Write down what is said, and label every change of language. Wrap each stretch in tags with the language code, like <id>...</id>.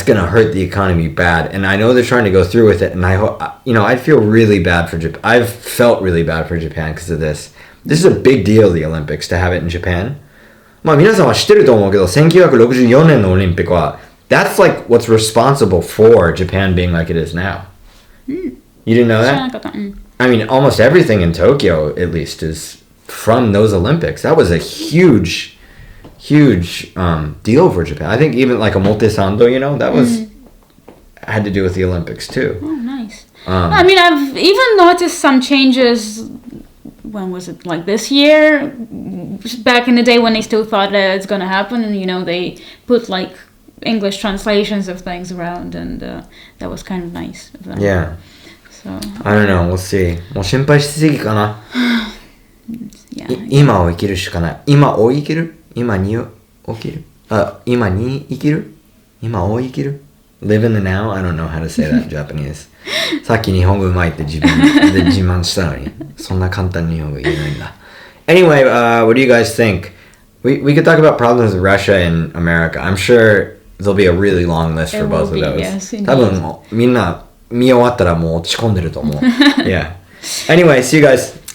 <en>That's gonna hurt the economy bad, and I know they're trying to go through with it. And I hope, I feel really bad for Japan. I've felt really bad for Japan because of this. This is a big deal, the Olympics, to have it in Japan.</en> <ja>まあ皆さんは知ってると思うけど、1964年のオリンピックは</ja> <en>that's like what's responsible for Japan being like it is now. You didn't know that? I mean, almost everything in Tokyo, at least, is from those Olympics. That was a huge deal for Japan. I think even like a Omotesando, that was had to do with the Olympics too. Oh, nice. I mean, I've even noticed some changes. When was it? Like this year? Back in the day when they still thought that it's gonna happen, and they put like English translations of things around, and that was kind of nice of them. Yeah. So I don't know. We'll see.</en> <ja>もう心配しすぎかな。</ja> <en>Yeah.</en> <ja>今を生きるしかない。今を生きる？今に起きる今に生きる今を生きる</ja> <en>Live in the now? I don't know how to say that in Japanese.</en> <ja>さっき日本語うまいって自分で自慢したのにそんな簡単に日本語言えないんだ</ja> <en>Anyway, what do you guys think? We could talk about problems with Russia and America. I'm sure there'll be a really long list for both of those. Yes,</en> <ja>多分もうみんな見終わったらもう落ち込んでると思う</ja> <en>Yeah. Anyway, see you guys.</en>